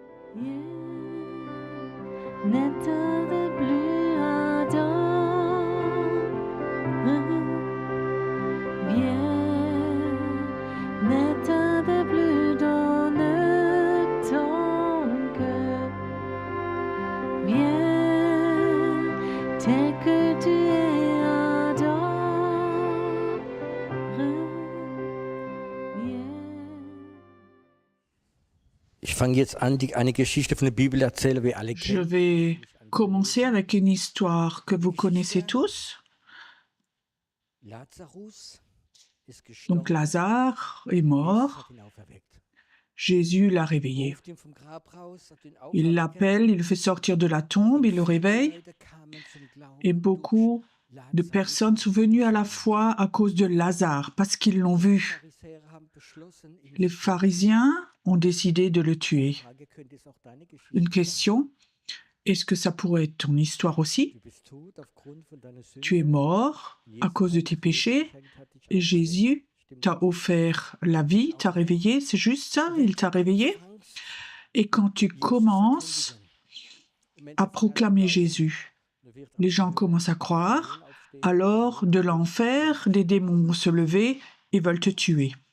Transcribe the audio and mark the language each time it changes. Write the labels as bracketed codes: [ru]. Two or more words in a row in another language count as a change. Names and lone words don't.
[fr] N'état plus ardent, viens, n'état plus dans ton cœur, viens, tel que tu es ardent, viens. [de] Ich fange jetzt an, eine Geschichte von der Bibel erzählen, wir alle [fr] Je [de] kennen. [fr] vais commencer avec une histoire que vous connaissez tous. [de] Lazarus ist [fr] Donc [de] gestorben. [fr] Lazare est [de] Jesus [fr] mort, [de] hat ihn auferweckt. [fr] Jésus l'a réveillé. [de] Ruft ihn vom Grab raus, hat ihn [fr] Il [de] auferweckt. [fr] l'appelle, il le fait sortir de la tombe, il le réveille. [de] Leute kamen zum Glauben [fr] Et [de] durch [fr] beaucoup de [de] Lazarus. [fr] personnes sont venues à la foi à cause de Lazare, parce qu'ils l'ont vu. [de] Pharisäer haben beschlossen, ihn [fr] Les [de] zu töten. [fr] pharisiens ont décidé de le tuer. [de] Frage, könnte es auch deine Geschichte [fr] Une [de] sein? [fr] question, est-ce que ça pourrait être ton histoire aussi? [de] Du bist tot aufgrund von deiner Sünde. [fr] Tu es mort à cause de tes péchés et Jésus t'a offert la vie, t'a réveillé, c'est juste ça, il t'a réveillé. Et quand tu commences à proclamer Jésus, les gens commencent à croire, alors de l'enfer, des démons vont se lever et veulent te tuer.